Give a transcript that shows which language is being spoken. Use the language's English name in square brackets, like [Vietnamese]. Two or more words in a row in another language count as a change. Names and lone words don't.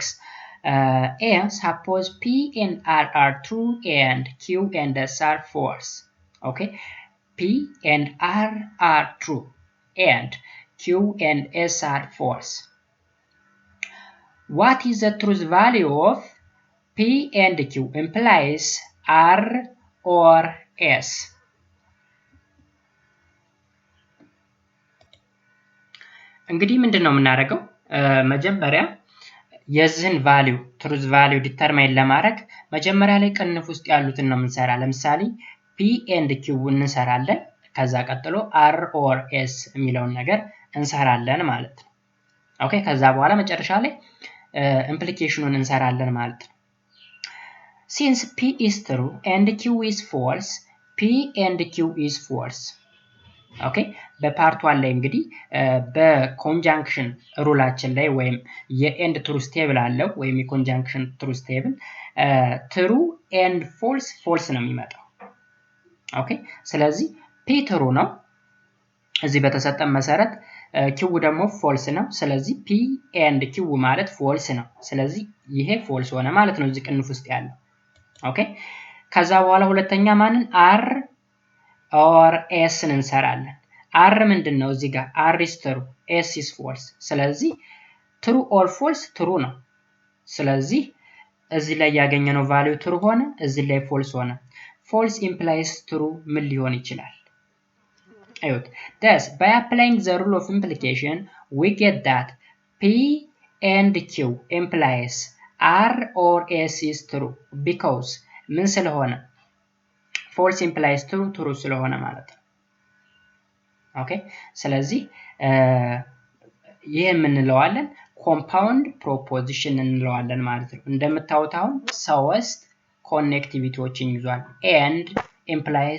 [English] Suppose P and R are true and Q and S are false. Okay, P and R are true and Q and S are false. What is the truth value of P and Q implies R or S? [Amharic] እንግዲህ ምንድነው የምናደርገው? መጀመሪያ የዚህን ቫልዩ [English] truth value [Amharic] determine ለማድረግ መጀመሪያ ላይ ቅንፍ ውስጥ ያሉትን ነው የምንሰራ። ለምሳሌ [English] P and Q [Amharic] እንሰራለን፣ ከዛ ቀጥሎ [English] R or S [Amharic] የሚለውን ነገር እንሰራለን ማለት ነው። ኦኬ፣ ከዛ በኋላ መጨረሻ ላይ implicationን እንሰራለን ማለት ነው። [English] Since P is true and Q is false, P and Q is false. [Amharic] ኦኬ፣ በፓርት 1 ላይ እንግዲህ በኮንጃንክሽን ሩላችን ላይ ወይም የኤንድ [English] truth table [Amharic] አለው ወይም የኮንጃንክሽን [English] truth table true and false [Amharic] ነው የሚመጣው። ኦኬ፣ ስለዚህ ፒ ትሩ ነው እዚህ በተሰጠን መሰረት፣ ኪው ደግሞ ፎልስ ነው። ስለዚህ [English] P and Q [Amharic] ማለት ፎልስ ነው። ስለዚህ ይሄ ፎልስ ሆነ ማለት ነው እዚህ ቅንፍ ውስጥ ያለው። ኦኬ፣ ከዛ በኋላ ሁለተኛ ማንን [English] R or S [Amharic] እንሰራለን። አር ምንድነው እዚህ ጋር አር [English] is true [Amharic] ኤስ [English] is false። [Amharic] ስለዚህ [English] true or false [Amharic] ትሩ ነው። ስለዚህ እዚህ ላይ ያገኘነው ቫልዩ ትሩ ሆነ፣ እዚህ ላይ ፎልስ ሆነ። [English] false implies true [Amharic] ምን ሊሆን ይችላል? [English] አይሁት thus by applying the rule of implication we get that P and Q implies R or S is true because [Amharic] ምን ስለሆነ [English] false implies true [Amharic] ስለሆነ ማለት ነው። ኦኬ፣ ስለዚህ ይሄ ምን እንለዋለን? [English] compound proposition [Amharic] እንለዋለን ማለት ነው። እንደምታዩት አሁን ሶስት ኮኔክቲቪቲዎችን ይዟል። [English] and implies